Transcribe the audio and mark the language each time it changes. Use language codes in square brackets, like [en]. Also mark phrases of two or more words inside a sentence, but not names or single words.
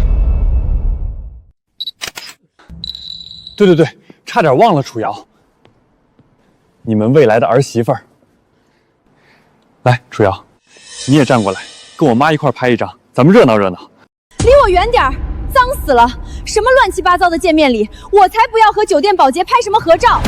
[zh] 對，差點忘了楚瑤，你們未來的兒媳婦兒。來，楚瑤，你也站過來，跟我媽一塊拍一張，咱們熱鬧熱鬧。離我遠點兒，髒死了！什麼亂七八糟的見面禮，我才不要和酒店保潔拍什麼合照！